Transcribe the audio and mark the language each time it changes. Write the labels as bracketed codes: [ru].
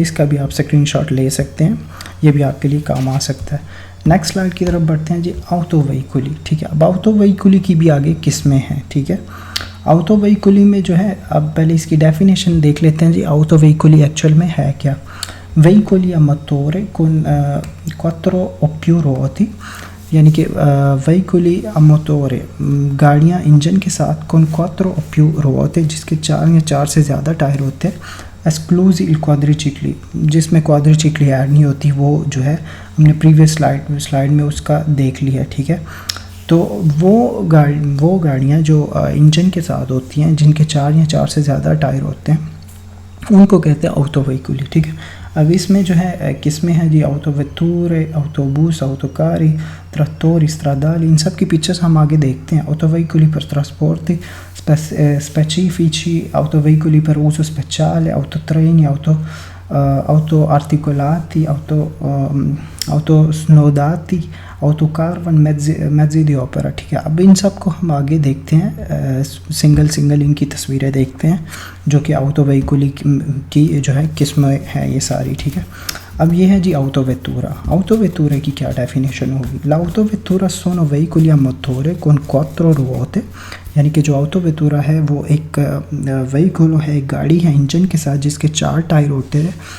[hi] इसका भी आप स्क्रीनशॉट ले सकते हैं, ये भी आपके लिए काम आ सकता है। नेक्स्ट स्लाइड की तरफ बढ़ते हैं जी। ऑटो वेहिकली, ठीक है। अब ऑटो वेहिकली की भी आगे किस्में हैं, ठीक है। ऑटो वेहिकली में जो है, अब पहले इसकी डेफिनेशन देख लेते हैं जी। ऑटो वेहिकली एक्चुअल में है क्या? [it] veicoli a motore con 4 o più ruote, [hi] यानी कि veicoli a motore गाड़ियाँ इंजन के साथ [it] con 4 o più ruote [hi] जिसके 4 या 4 से ज़्यादा टायर होते हैं। एक्सक्लूसिव क्वाड्रिचिक्ली जिसमें क्वाड्रिचिक्ली ऐड नहीं होती, वो जो है हमने प्रीवियस स्लाइड में उसका देख लिया, ठीक है। तो वो गाड़ियाँ जो इंजन के साथ होती हैं जिनके 4 या 4 से ज़्यादा टायर होते हैं उनको कहते हैं ऑटो वेहिकली, ठीक है। अब इसमें जो है किस्में हैं जी। ऑटोवेटूरे, ऑटोबूस, ऑटोकारी, ट्रैक्टोरी, स्ट्राडाली, इन सब की पिक्चर्स हम आगे देखते हैं। [it] ऑटो वेहिकली per trasporti specifici, auto veicoli per uso speciale, autotreni, auto articolati, auto snodati, autocaravan, mezzi di opera, [hi] ठीक है। अब इन सब को हम आगे देखते हैं, सिंगल इनकी तस्वीरें देखते हैं जो कि ऑटो वेहिकली की जो है किस्में हैं ये सारी, ठीक है। अब ये है जी ऑटोवेटूरा। ऑटोवेटूरा की क्या डेफिनेशन होगी? [it] l'autovettura sono veicoli a motore con 4 ruote, [hi] यानी कि जो ऑटोवेटूरा है वो एक वेहिकल है, एक गाड़ी है इंजन के साथ जिसके 4 टायर होते हैं।